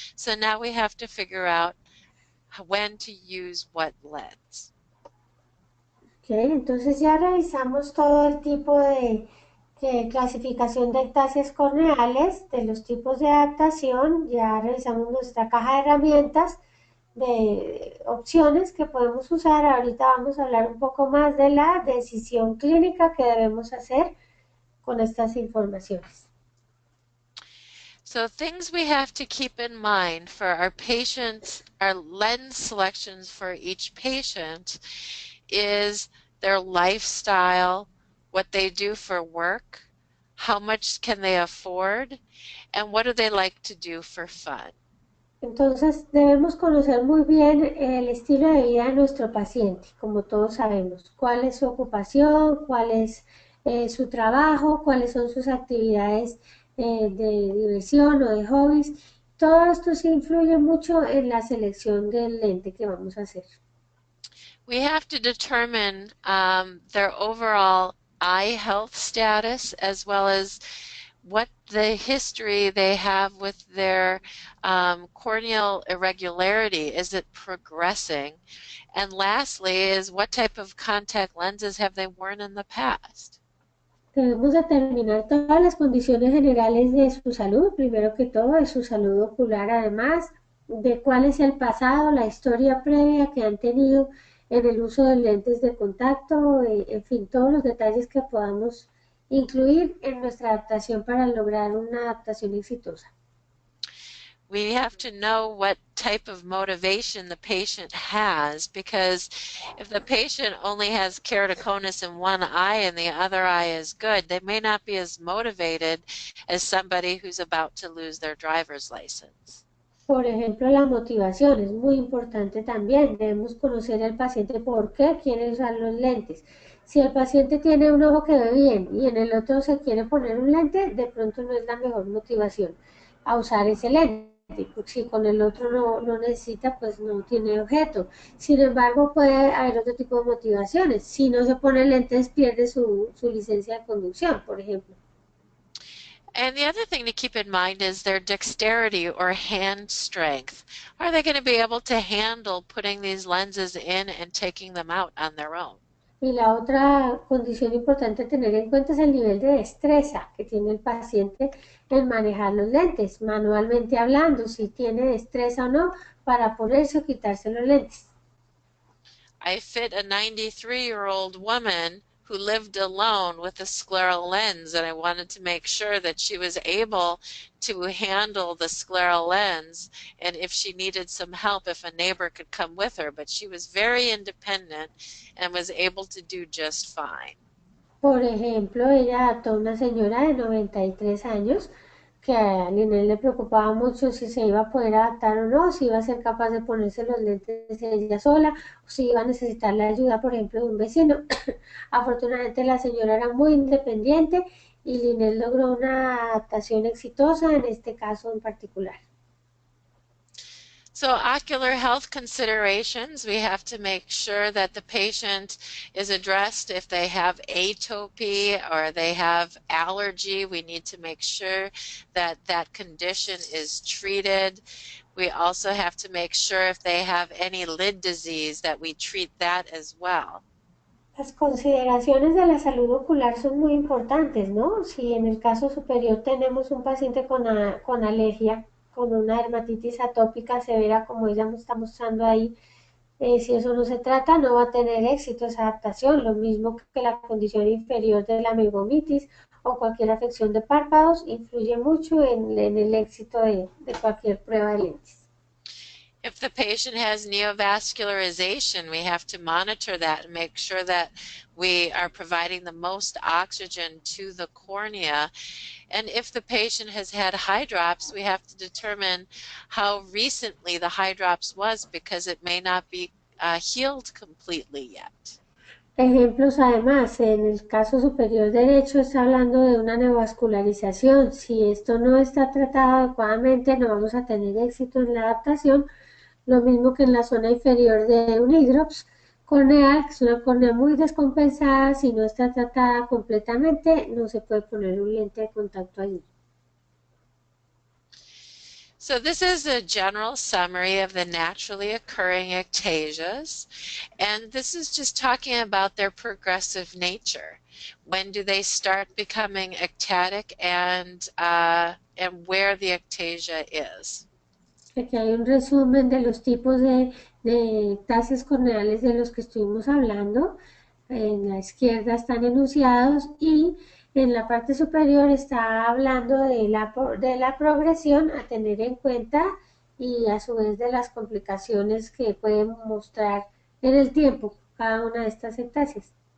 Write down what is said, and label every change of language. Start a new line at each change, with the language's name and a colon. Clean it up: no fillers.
English: So now we have to figure out when to use what lens.
Spanish: Okay, entonces ya revisamos todo el tipo de clasificación de ectasias corneales, de los tipos de adaptación, ya revisamos nuestra caja de herramientas de opciones que podemos usar. Ahorita vamos a hablar un poco más de la decisión clínica que debemos hacer con estas informaciones.
English: So things we have to keep in mind for our patients, our lens selections for each patient is their lifestyle, what they do for work, how much can they afford, and what do they like to do for fun.
Spanish: Entonces debemos conocer muy bien el estilo de vida de nuestro paciente, como todos sabemos, cuál es su ocupación, cuál es su trabajo, cuáles son sus actividades de diversión o de hobbies. Todo esto sí influye mucho en la selección del lente que vamos a hacer.
English: We have to determine their overall eye health status as well as what the history they have with their corneal irregularity. Is it progressing? And lastly is what type of contact lenses have they worn in the past?
Spanish: Debemos determinar todas las condiciones generales de su salud, primero que todo de su salud ocular, además de cuál es el pasado, la historia previa que han tenido en el uso de lentes de contacto, en fin, todos los detalles que podamos incluir en nuestra adaptación para lograr una adaptación exitosa.
English: We have to know what type of motivation the patient has, because if the patient only has keratoconus in one eye and the other eye is good, they may not be as motivated as somebody who's about to lose their driver's license.
Spanish: Por ejemplo, la motivación es muy importante también. Debemos conocer al paciente por qué quiere usar los lentes. Si el paciente tiene un ojo que ve bien y en el otro se quiere poner un lente, de pronto no es la mejor motivación a usar ese lente. Si con el otro no necesita, pues no tiene objeto. Sin embargo, puede haber otro tipo de motivaciones. Si no se pone lentes, pierde su licencia de conducción, por ejemplo.
English: And the other thing to keep in mind is their dexterity or hand strength. Are they going to be able to handle putting these lenses in and taking them out on their own?
Spanish: Y la otra condición importante a tener en cuenta es el nivel de destreza que tiene el paciente en manejar los lentes, manualmente hablando, si tiene destreza o no para ponerse o quitarse los lentes.
English: I fit a 93-year-old woman who lived alone with a scleral lens, and I wanted to make sure that she was able to handle the scleral lens, and if she needed some help, if a neighbor could come with her, but she was very independent and was able to do just fine.
Spanish: Por ejemplo, ella adoptó a una señora de 93 años que a Linel le preocupaba mucho si se iba a poder adaptar o no, si iba a ser capaz de ponerse los lentes ella sola, o si iba a necesitar la ayuda, por ejemplo, de un vecino. Afortunadamente la señora era muy independiente y Linel logró una adaptación exitosa en este caso en particular.
English: So ocular health considerations, we have to make sure that the patient is addressed if they have atopy or they have allergy. We need to make sure that that condition is treated. We also have to make sure if they have any lid disease that we treat that as well.
Spanish: Las consideraciones de la salud ocular son muy importantes, ¿no? Si en el caso superior tenemos un paciente con alergia, con una dermatitis atópica severa como ella me está mostrando ahí, si eso no se trata no va a tener éxito esa adaptación, lo mismo que la condición inferior de la megomitis o cualquier afección de párpados influye mucho en el éxito de cualquier prueba de lentes.
English: If the patient has neovascularization, we have to monitor that and make sure that we are providing the most oxygen to the cornea. And if the patient has had high drops, we have to determine how recently the high drops was because it may not be healed completely yet.
Spanish: Ejemplos además, en el caso superior derecho está hablando de una neovascularización. Si esto no está tratado adecuadamente, no vamos a tener éxito en la adaptación. Lo mismo que en la zona inferior de un hidrops corneal, que es una córnea muy descompensada. Si no está tratada completamente, no se puede poner un lente de contacto allí.
English: So this is a general summary of the naturally occurring ectasias, and this is just talking about their progressive nature. When do they start becoming ectatic and where the ectasia is.
Spanish: Aquí hay un resumen de los tipos de ectasias corneales de los que estuvimos hablando. En la izquierda están enunciados y en la parte superior está hablando de la progresión a tener en cuenta y a su vez de las complicaciones que pueden mostrar en el tiempo cada una de estas ectasias.